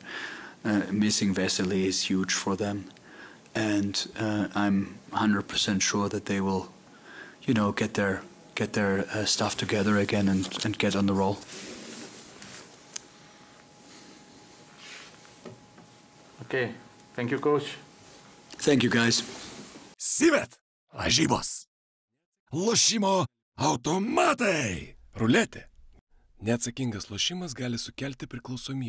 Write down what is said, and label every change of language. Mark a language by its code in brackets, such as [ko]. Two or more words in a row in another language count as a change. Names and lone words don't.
[en] Missing Vesely is huge for them. And I'm 100% sure that they will, you know, get their stuff together again and get on the roll. Okay, thank you, Coach. Thank you, guys. [lt] Sivet, lažybos. Lošimo automatai. Ruletė. Neatsakingas lošimas gali sukelti priklausomybę.